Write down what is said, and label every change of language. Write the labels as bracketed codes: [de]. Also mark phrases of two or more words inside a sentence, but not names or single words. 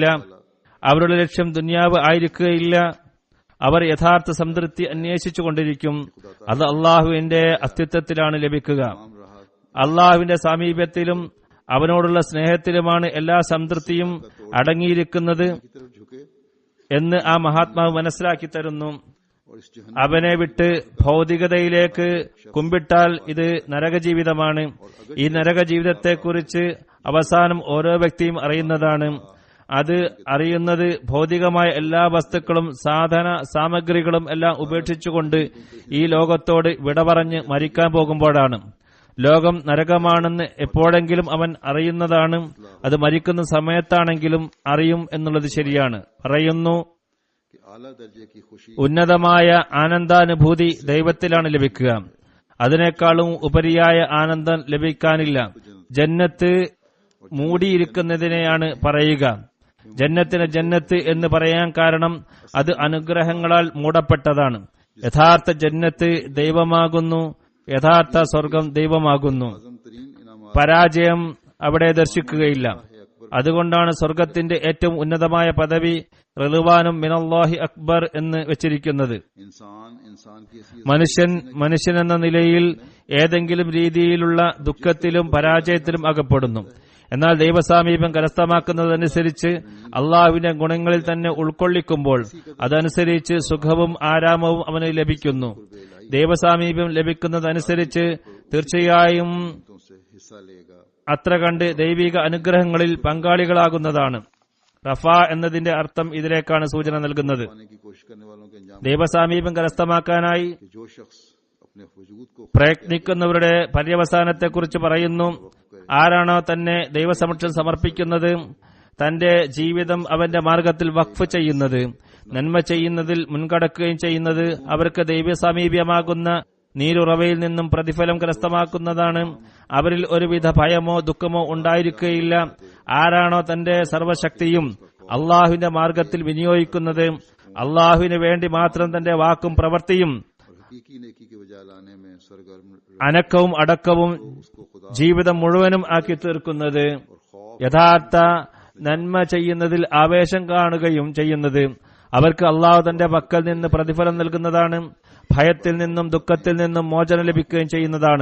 [ml] അവരുടെ ലക്ഷ്യം ദുനിയാവ് ആയിരിക്കുകയില്ല. അവർ യഥാർത്ഥ സംതൃപ്തി അന്വേഷിച്ചു കൊണ്ടിരിക്കും. അത് അള്ളാഹുവിന്റെ അസ്തിത്വത്തിലാണ് ലഭിക്കുക. അള്ളാഹുവിന്റെ സാമീപ്യത്തിലും അവനോടുള്ള സ്നേഹത്തിലുമാണ് എല്ലാ സംതൃപ്തിയും അടങ്ങിയിരിക്കുന്നത് [ur] کی طرف جھکے [ml] എന്ന് ആ മഹാത്മാവ് മനസ്സിലാക്കി തരുന്നു. [ur] اور اس جہنم [ml] അവനെ വിട്ട് ഭൗതികതയിലേക്ക് കുമ്പിട്ടാൽ ഇത് നരകജീവിതമാണ്. ഈ നരകജീവിതത്തെക്കുറിച്ച് അവസാനം ഓരോ വ്യക്തിയും അറിയുന്നതാണ്. അത് അറിയുന്നത് ഭൗതികമായ എല്ലാ വസ്തുക്കളും സാധന സാമഗ്രികളും എല്ലാം ഉപേക്ഷിച്ചുകൊണ്ട് ഈ ലോകത്തോട് വിട പറഞ്ഞ് മരിക്കാൻ പോകുമ്പോഴാണ്. ലോകം നരകമാണെന്ന് എപ്പോഴെങ്കിലും അവൻ അറിയുന്നതാണ്. അത് മരിക്കുന്ന സമയത്താണെങ്കിലും അറിയും എന്നുള്ളത് ശരിയാണ്. പറയുന്നു, [ur] کہ اعلیٰ درجے کی خوشی [ml] ഉന്നതമായ ആനന്ദാനുഭൂതി ദൈവത്തിലാണ് ലഭിക്കുക. അതിനേക്കാളും ഉപരിയായ ആനന്ദം ലഭിക്കാനില്ല. ജന്നത്ത് മൂടിയിരിക്കുന്നതിനെയാണ് പറയുക. ജന്നത്തിന് ജന്നത്ത് എന്ന് പറയാൻ കാരണം അത് അനുഗ്രഹങ്ങളാൽ മൂടപ്പെട്ടതാണ്. യഥാർത്ഥ ജന്നത്ത് ദൈവമാകുന്നു. യഥാർത്ഥ സ്വർഗം ദൈവമാകുന്നു. [ur] اعظم ترین انعام [ml] പരാജയം അവിടെ ദർശിക്കുകയില്ല. അതുകൊണ്ടാണ് സ്വർഗത്തിന്റെ ഏറ്റവും ഉന്നതമായ പദവി [ar] رضوان من الله أكبر [ml] എന്ന് വെച്ചിരിക്കുന്നത്. [ur] انسان کی [ml] മനുഷ്യൻ എന്ന നിലയിൽ ഏതെങ്കിലും രീതിയിലുള്ള ദുഃഖത്തിലും പരാജയത്തിലും അകപ്പെടുന്നു. എന്നാൽ ദൈവസാമീപ്യം കരസ്ഥമാക്കുന്നതനുസരിച്ച് അള്ളാഹുവിന്റെ ഗുണങ്ങളിൽ തന്നെ ഉൾക്കൊള്ളിക്കുമ്പോൾ അതനുസരിച്ച് സുഖവും ആരാമവും അവന് ലഭിക്കുന്നു. ദൈവസാമീപ്യം ലഭിക്കുന്നതനുസരിച്ച് തീർച്ചയായും [ur] سے حصہ لے گا. [ml] അത്ര കണ്ട് ദൈവിക അനുഗ്രഹങ്ങളിൽ പങ്കാളികളാകുന്നതാണ്. റഫ എന്നതിന്റെ അർത്ഥം ഇതിലേക്കാണ് സൂചന നൽകുന്നത്. [ur] پانے کی کوشش کرنے والوں کے انجام [ml] ദൈവസാമീപ്യം കരസ്ഥമാക്കാനായി [ur] کہ جو شخص اپنے وجود کو [ml] പ്രയത്നിക്കുന്നവരുടെ പര്യവസാനത്തെക്കുറിച്ച് പറയുന്നു. ആരാണോ തന്നെ ദൈവസമക്ഷം സമർപ്പിക്കുന്നത്, തന്റെ ജീവിതം അവന്റെ മാർഗത്തിൽ വഖഫ് ചെയ്യുന്നത്, നന്മ ചെയ്യുന്നതിൽ മുൻകടക്കുകയും ചെയ്യുന്നത് അവർക്ക് ദൈവസാമീപ്യമാകുന്ന നീരുറവയിൽ നിന്നും പ്രതിഫലം കരസ്ഥമാക്കുന്നതാണ്. അവരിൽ ഒരുവിധ ഭയമോ ദുഃഖമോ ഉണ്ടായിരിക്കുകയില്ല. ആരാണോ തന്റെ സർവശക്തിയും അള്ളാഹുവിന്റെ മാർഗത്തിൽ വിനിയോഗിക്കുന്നത്, അള്ളാഹുവിന് വേണ്ടി മാത്രം തന്റെ വാക്കും പ്രവൃത്തിയും [ur] حقیقی نیکی کے بجائے لانے میں سرگرم [ml] അനക്കവും അടക്കവും ജീവിതം മുഴുവനും ആക്കി തീർക്കുന്നത്, യഥാർത്ഥ നന്മ ചെയ്യുന്നതിൽ ആവേശം കാണുകയും ചെയ്യുന്നത് അവർക്ക് അള്ളാഹു തന്റെ പക്കൽ നിന്ന് പ്രതിഫലം നൽകുന്നതാണ്. ഭയത്തിൽ നിന്നും ദുഃഖത്തിൽ നിന്നും മോചനം ലഭിക്കുകയും ചെയ്യുന്നതാണ്.